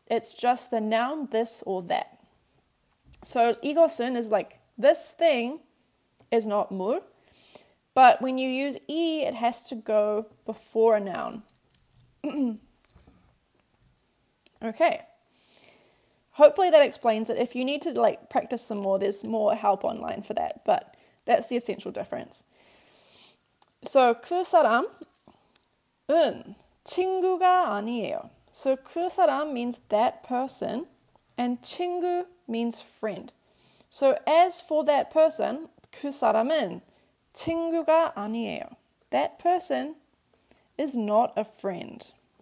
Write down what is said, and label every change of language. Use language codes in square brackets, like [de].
[en] It's just the noun this or that. So 이것은 is like this thing is not 물, but when you use 이, it has to go before a noun. Okay. Hopefully that explains it. If you need to practice some more, there's more help online for that, but that's the essential difference. [ko] So 그 사람은 친구가 아니에요. [en] So [ko] 그 사람 [en] means that person and 친구 means friend. So as for that person, [ko] 그 사람은 친구가 아니에요. [en] That person is not a friend.